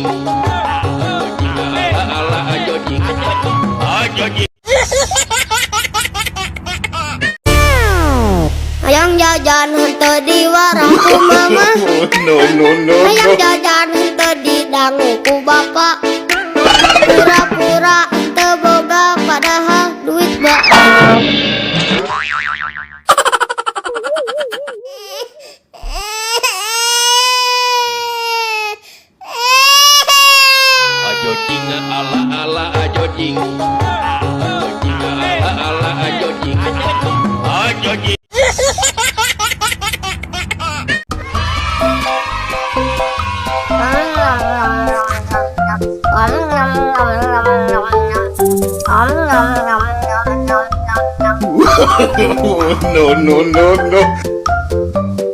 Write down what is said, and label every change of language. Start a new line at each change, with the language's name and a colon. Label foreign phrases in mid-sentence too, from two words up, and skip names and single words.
Sundanese: Ajo jing ala ala ajo jing. Ajo jing. Hayang jajan henteu di warung ku mama.
English: No, no, no,
Sundanese: Hayang
English: no.
Sundanese: jajan henteu di dangu ku bapak. Pura-pura teu boga padahal duit bae. Ajo jing ala ala ajo jing. Ajo jing ala ala ajo jing. Ajo jing.
English: No, no, no, no.